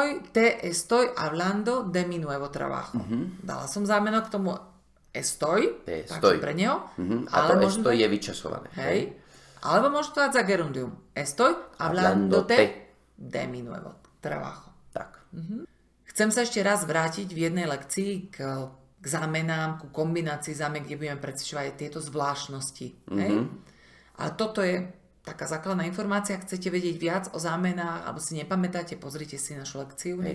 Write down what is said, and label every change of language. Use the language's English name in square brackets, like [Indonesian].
[Spanish] Te estoy hablando de mi nuevo trabajo. [Slovak] Dala som zámeno k tomu estoy, takže pre neho. A to estoy je vyčasované. Hej. Alebo môžem to dať za gerundium. [Spanish] Estoy hablándote de mi nuevo trabajo. [Slovak] Tak. Chcem sa ešte raz vrátiť v jednej lekcii k zámenám, ku kombinácii zámen, kde budeme precvičovať tieto zvláštnosti. Hej? A toto je taká základná informácia. Ak chcete vedieť viac o zámenách, alebo si nepamätáte, pozrite si našu lekciu.